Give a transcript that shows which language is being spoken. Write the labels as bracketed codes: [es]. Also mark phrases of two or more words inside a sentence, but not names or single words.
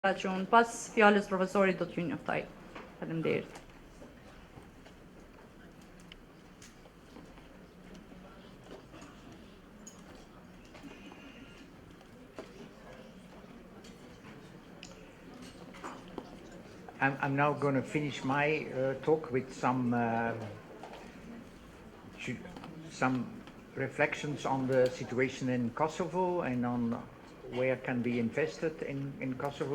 [sq] që unë pas fjalës profesorit do t'ju njoftoj. Faleminderit. [en] I'm now going to finish my talk with some reflections on the situation in Kosovo and on where can be invested in Kosovo.